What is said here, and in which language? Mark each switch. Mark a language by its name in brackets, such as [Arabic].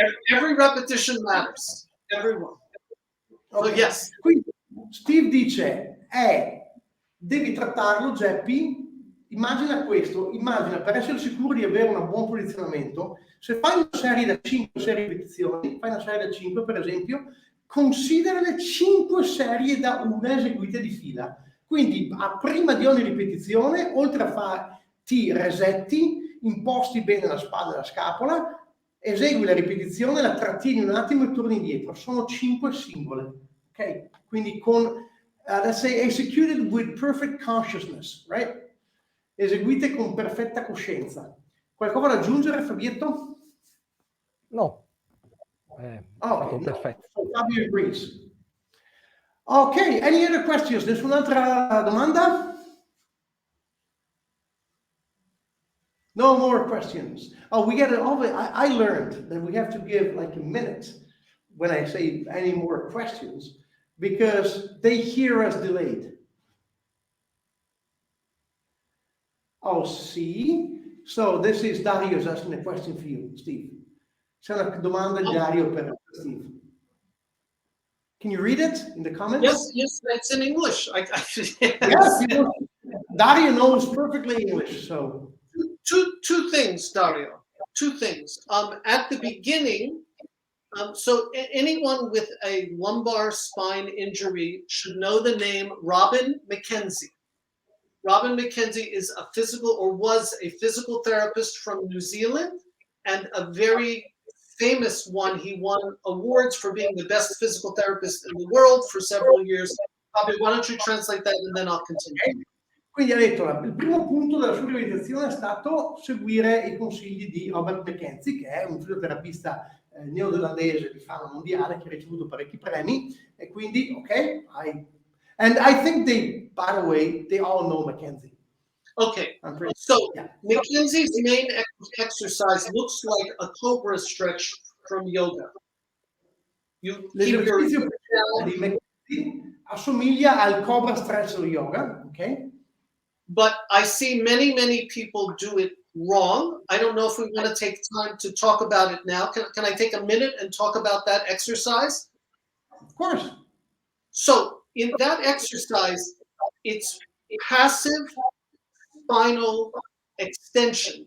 [English] every repetition matters. Everyone. Okay. So yes. [Italian] Quindi Steve dice, devi trattarlo, Jeppy, immagina questo, immagina per essere sicuro di avere un buon posizionamento, se fai una serie da 5 ripetizioni, fai una serie da 5 per esempio, considera 5 serie da una eseguite di fila. Quindi prima di ogni ripetizione, oltre a farti resetti, imposti bene la spalla e la scapola, esegui la ripetizione, la trattieni un attimo e torni indietro. Sono 5 singole, ok? Quindi con, [English] let's say, executed with perfect consciousness, right? [Italian] Eseguite con perfetta coscienza. Qualcosa da aggiungere, Fabietto? No. È stato perfetto. [English] So Fabio agrees. Okay, any other questions? [Italian] Nessun'altra domanda? [English] No more questions. Oh, we get it all. I learned that we have to give like a minute when I say any more questions because they hear us delayed. Oh, see? So this is Dario's asking a question for you, Steve. [Italian] C'è una domanda di Dario per Steve. [English] Can you read it in the comments? Yes, it's in English. Yes, Dario knows perfectly English, so. Two things, Dario. Two things. At the beginning, so anyone with a lumbar spine injury should know the name Robin McKenzie. Robin McKenzie is a physical, or was a physical therapist from New Zealand, and a very famous one. He won awards for being the best physical therapist in the world for several years. Bobby, why don't you translate that and then I'll continue. [Italian] Quindi ha detto, il primo punto della sua realizzazione è stato seguire i consigli di Robert McKenzie, che è un fisioterapista neozelandese di fama mondiale che ha ricevuto parecchi premi, e quindi, ok, [English] and I think they, by the way, they all know McKenzie. Okay, so yeah. McKenzie's main exercise looks like a cobra stretch from yoga. You keep your [Italian] di McKenzie assomiglia al cobra stretch dello yoga, ok? [English] But I see many people do it wrong. I don't know if we want to take time to talk about it now. Can I take a minute and talk about that exercise? Of course. So in that exercise, it's passive spinal extension.